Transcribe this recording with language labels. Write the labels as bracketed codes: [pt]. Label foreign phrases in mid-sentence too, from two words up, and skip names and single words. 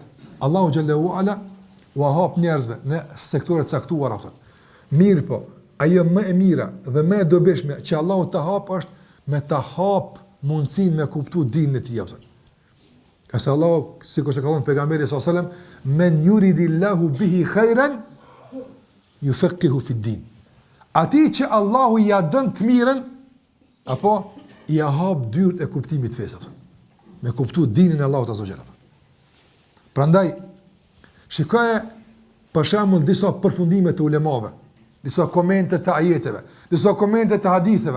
[sq] Allahu xhallahu ala u hap njerëzve në sektore të caktuara. Mirë po, ajo më e mira dhe më e dobishme që Allahu të hap është me ta hap mundësin me kuptu dinën e tij. Qase Allah, sikur se ka thënë pejgamberi [ar] صلى الله عليه وسلم, من يرد الله به خيرا يفقهه في الدين. [sq] Ati që Allahu ja dën të mirën, apo ja hap dyert e kuptimit të fesë, me kuptu dinën e Allahut [ar] عز وجل. [sq] Prandaj shikoje për shembull disa përfundime të ulemave, disa komente të ajeteve, disa komente të haditheve.